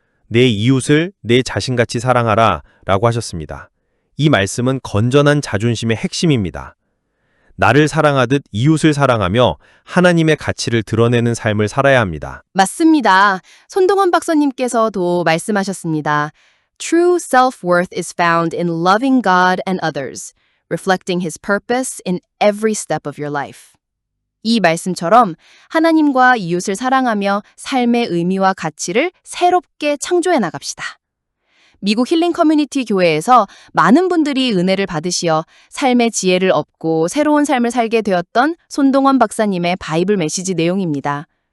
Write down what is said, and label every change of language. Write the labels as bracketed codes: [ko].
[ko] 내 이웃을 내 자신같이 사랑하라 라고 하셨습니다. 이 말씀은 건전한 자존심의 핵심입니다. 나를 사랑하듯 이웃을 사랑하며 하나님의 가치를 드러내는 삶을 살아야 합니다. 맞습니다. 손동원 박사님께서도 말씀하셨습니다. [en] True self-worth is found in loving God and others, reflecting His purpose in every step of your life. [ko] 이 말씀처럼 하나님과 이웃을 사랑하며 삶의 의미와 가치를 새롭게 창조해 나갑시다. 미국 힐링 커뮤니티 교회에서 많은 분들이 은혜를 받으시어 삶의 지혜를 얻고 새로운 삶을 살게 되었던 손동원 박사님의 바이블 메시지 내용입니다.